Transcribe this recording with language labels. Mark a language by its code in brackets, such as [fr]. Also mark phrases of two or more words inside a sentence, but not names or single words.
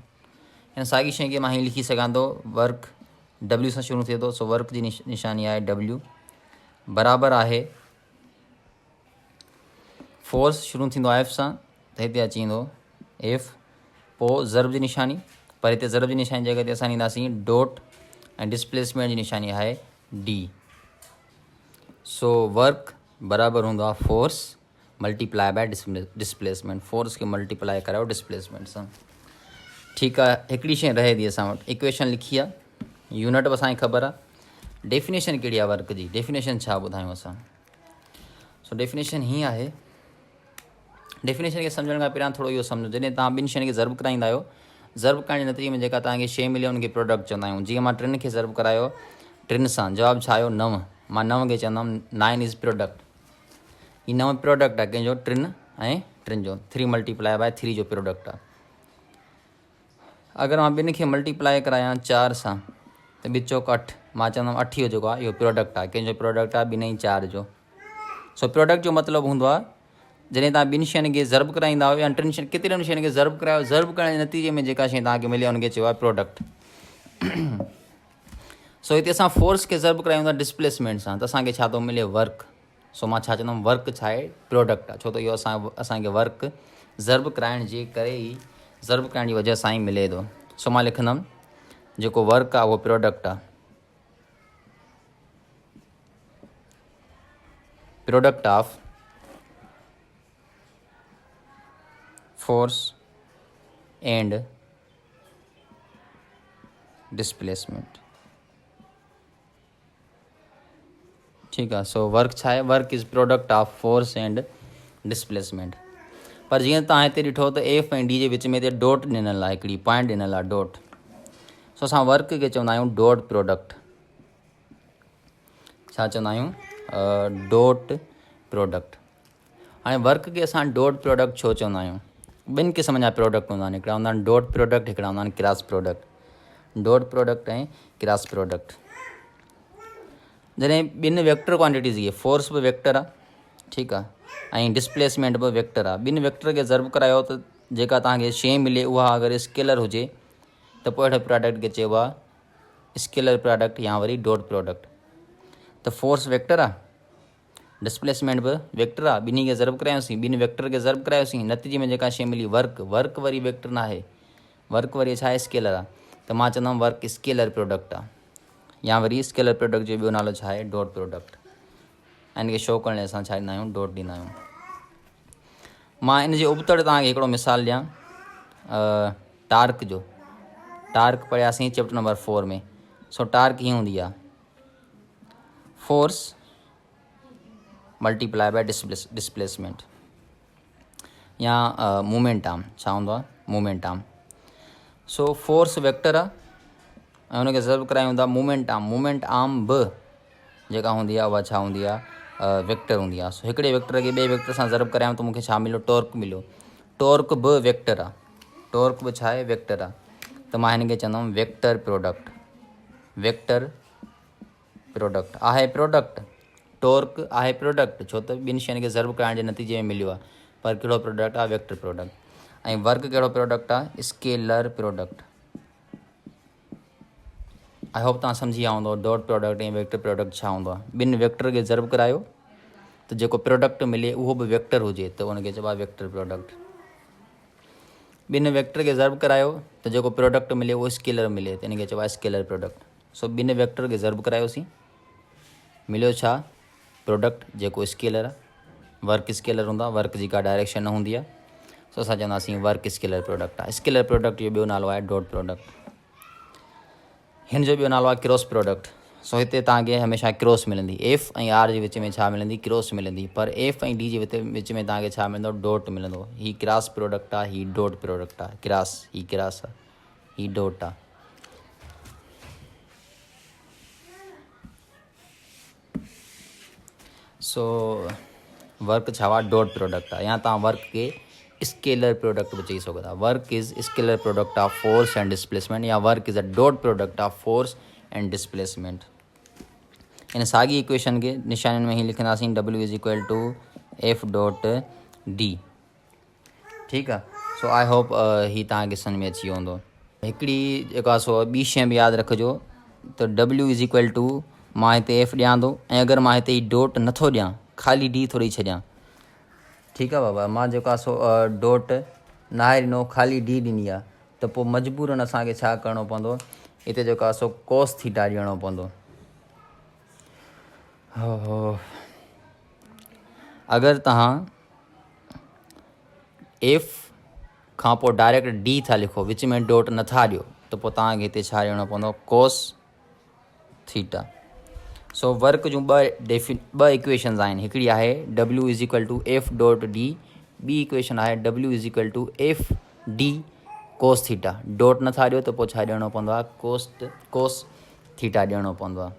[sd] हिन साॻी शइ खे मां हीअं लिखी सघां थो, वर्क W सां शुरू थिए थो, सो वर्क जी निशानी आहे W, बराबरि आहे फोर्स शुरू थींदो आहे F सां, त हिते अची वेंदो F, पोइ ज़र्ब जी निशानी, पर हिते ज़र्ब जी निशानी जॻह ते असां ॾींदासीं डॉट, ऐं डिस्प्लेसमेंट जी निशानी आहे D। सो वर्क बराबरि हूंदो आहे [en] force multiply by displacement. [sd] फोर्स खे मल्टीप्लाई करायो डिस्प्लेसमेंट सां। ठीकु आहे, हिकिड़ी शइ रहे थी असां वटि, इक्वेशन लिखी आहे, यूनिट बि असांखे ख़बर आहे। डेफिनेशन कहिड़ी आहे वर्क जी? डेफिनेशन छा ॿुधायूं असां? सो डेफिनेशन हीअं आहे, डेफिनेशन खे सम्झण खां पहिरियां थोरो इहो सम्झो, जॾहिं तव्हां ॿिनि शयुनि खे ज़र्ब कराईंदा आहियो, ज़र्ब करण जे नतीजे में जेका तव्हांखे शइ मिले उनखे प्रोडक्ट चवंदा आहियूं। जीअं मां 3 खे ज़र्ब करायो 3 सां, जवाबु छा आयो? 9। मां 9 खे चवंदुमि [en] 9 is product. [sd] ही 9 प्रोडक्ट आहे कंहिंजो? 3 ऐं 3 जो, [en] 3 multiply by 3 [sd] जो प्रोडक्ट आहे। अगरि मां ॿिनि खे मल्टीप्लाई करायां 4 सां त 2 चौक 8, मां चवंदुमि 8 जो जेको आहे इहो प्रोडक्ट आहे, कंहिंजो प्रोडक्ट आहे? 2 ऐं 4 जो। सो प्रोडक्ट जो मतिलबु हूंदो आहे जॾहिं तव्हां ॿिनि शयुनि खे ज़र्ब कराईंदा आहियो या 3 शयुनि, केतिरनि शयुनि खे ज़र्ब करायो, ज़र्ब करण जे नतीजे में जेका शइ तव्हांखे मिले उनखे चइबो आहे प्रोडक्ट। सो हिते असां फोर्स खे ज़र्ब करायूं था डिस्प्लेसमेंट सां, त असांखे छा थो मिले? वर्क। सो मां छा चवंदुमि? वर्क छा आहे? प्रोडक्ट आहे। छो त इहो असांखे वर्क ज़र्ब कराइण जे करे ई, ज़र्ब करण जी वजह सां ई मिले थो। सो मां लिखंदुमि जेको वर्क आहे उहो प्रोडक्ट आहे, [en] product of force and displacement. [sd] ठीकु आहे। सो वर्क छा आहे? [en] work is product of force and displacement. [sd] पर जीअं तव्हां हिते ॾिठो त एफ ऐं डी जे विच में हिते डॉट ॾिनल आहे, हिकिड़ी पॉइंट ॾिनल आहे डॉट। सो असां वर्क खे चवंदा आहियूं [en] dot product. [sd] छा चवंदा आहियूं? [en] dot product. [sd] हाणे वर्क खे असां [en] dot product [sd] छो चवंदा आहियूं? ॿिनि क़िस्म जा प्रोडक्ट हूंदा आहिनि, हिकिड़ा हूंदा आहिनि [en] dot product, [sd] हिकिड़ा हूंदा आहिनि [en] cross product. dot product [sd] ऐं [en] cross product. [sd] जॾहिं ॿिनि [en] vector quantities, [sd] इहे फोर्स बि वेक्टर आहे, ठीकु आहे, ऐं डिस्प्लेसमेंट बि वेक्टर आहे। ॿिनि वेक्टर खे ज़र्ब करायो त जेका तव्हांखे शइ मिले उहा अगरि स्केलर हुजे त पोइ अहिड़े प्रोडक्ट खे चइबो आहे [en] scalar product [sd] या वरी [en] dot product. [sd] त फोर्स वेक्टर आहे, डिस्प्लेसमेंट बि वेक्टर आहे, ॿिन्ही खे ज़रब करायोसीं, ॿिनि वेक्टर खे ज़रब करायोसीं, नतीजे में जेका शइ मिली वर्क, वर्क वरी वेक्टर न आहे, वर्क वरी छा आहे स्केलर आहे, त मां चवंदुमि [en] work scalar product [sd] आहे, या वरी [en] scalar product [sd] जो ॿियो नालो छा आहे [en] dot product. [sd] ऐं इन खे शो करण लाइ असां छा ॾींदा आहियूं डॉट ॾींदा आहियूं। मां इन जे उबतड़ तव्हांखे हिकिड़ो मिसाल ॾियां टार्क जो। टार्क पढ़ियासीं चैप्टर नंबर 4 में। सो टार्क हीअं हूंदी आहे [en] force multiply by displacement [sd] या [en] movement arm, [sd] छा हूंदो आहे [en] movement arm. [sd] सो फोर्स वेक्टर आहे ऐं हुनखे ज़रब करायूं था [en] movement arm. movement arm [sd] बि जेका हूंदी आहे उहा छा हूंदी आहे वेक्टर हूंदी आहे। सो हिकिड़े वेक्टर खे ॿिए वेक्टर सां ज़रब करायूं त मूंखे छा मिलियो टॉर्क मिलियो। टॉर्क बि वेक्टर आहे, टॉर्क बि छा आहे वेक्टर आहे। त मां हिन खे चवंदुमि [en] vector product. vector product [sd] आहे प्रोडक्ट, टॉर्क आहे प्रोडक्ट, छो त ॿिनि शयुनि खे ज़रब कराइण जे नतीजे में मिलियो आहे। पर कहिड़ो प्रोडक्ट आहे [en] vector product. [sd] ऐं वर्क कहिड़ो प्रोडक्ट आहे [en] scalar product. I hope [sd] तव्हां सम्झी विया हूंदो [en] dot product [sd] ऐं [en] vector product [sd] छा हूंदो आहे। ॿिनि वेक्टर खे ज़रब करायो त जेको प्रोडक्ट मिले उहो बि वेक्टर हुजे त उनखे चइबो आहे [en] vector product. [sd] ॿिनि वेक्टर खे ज़रब करायो त जेको प्रोडक्ट मिले उहो स्केलर मिले त इनखे चइबो आहे [en] scalar product. [sd] सो ॿिनि वेक्टर खे ज़रब करायोसीं, मिलियो छा प्रोडक्ट जेको स्केलर आहे। [en] work scalar [sd] हूंदो आहे, वर्क जी का डायरेक्शन न हूंदी आहे। सो असां चवंदासीं [en] work scalar product [sd] आहे। [en] scalar product [sd] जो ॿियो नालो आहे [en] dot product. [sd] हिन जो ॿियो नालो आहे [en] cross product. [sd] सो हिते तव्हांखे हमेशह क्रॉस मिलंदी, एफ ऐं आर जे विच में छा मिलंदी क्रॉस मिलंदी, पर एफ ऐं डी जे विच में तव्हांखे छा मिलंदो डॉट मिलंदो। ही [en] cross product [sd] आहे, ही [en] dot product [sd] आहे। ही क्रॉस आहे, ही डॉट आहे। सो वर्क छा आहे [en] dot product [sd] आहे, या तव्हां वर्क खे [en] scalar product [sd] बि चई सघो था। [en] work is scalar product of force and displacement, या work is a dot product of force and displacement। [sd] इन साॻी इक्वेशन खे निशानियुनि में ही लिखंदासीं [en] W is equal to F dot D. [sd] ठीकु आहे। सो [en] I hope [sd] ही तव्हांखे सम्झ में अची वियो हूंदो। हिकिड़ी जेको आहे सो ॿी शइ बि यादि रखिजो त [en] W is equal to [sd] मां हिते एफ ॾियां थो ऐं अगरि मां हिते ही डॉट नथो ॾियां ख़ाली डी थो ॾेई छॾियां। ठीकु आहे बाबा, मां जेको आहे सो डॉट न आहे ॾिनो ख़ाली डी ॾिनी आहे त पोइ मजबूरन असांखे छा करिणो पवंदो, हिते जेको आहे सो [en] cos theta [sd] ॾियणो पवंदो। अगरि तव्हां एफ खां पोइ डायरेक्ट डी था लिखो, विच में डॉट नथा ॾियो, त पोइ तव्हांखे हिते छा ॾियणो पवंदो [en] cos theta. [sd] सो वर्क जूं ॿ इक्वेशन्स आहिनि। हिकिड़ी आहे [en] W is equal to F dot D, [sd] ॿी इक्वेशन आहे [en] W is equal to F D cos theta. [sd] डॉट नथा ॾियो त पोइ छा ॾियणो पवंदो आहे [en] cos theta [sd] ॾियणो पवंदो आहे।